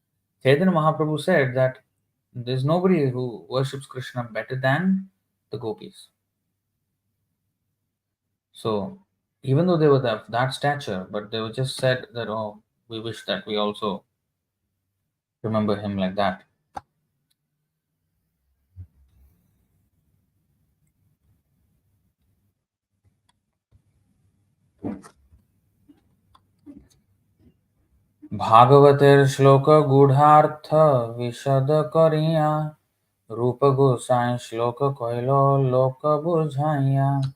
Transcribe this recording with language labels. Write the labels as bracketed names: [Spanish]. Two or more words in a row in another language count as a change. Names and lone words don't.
[English] Chaitanya Mahaprabhu said that There's nobody who worships Krishna better than the gopis. So, even though they were that stature, but they were just said that, oh, we wish that we also remember him like that. [Bangla] ভাগবতের শ্লোক গূঢ়ার্থ বিশদ করিয়া রূপ গোসাঞি শ্লোক কহলো লোক বুঝাইয়া.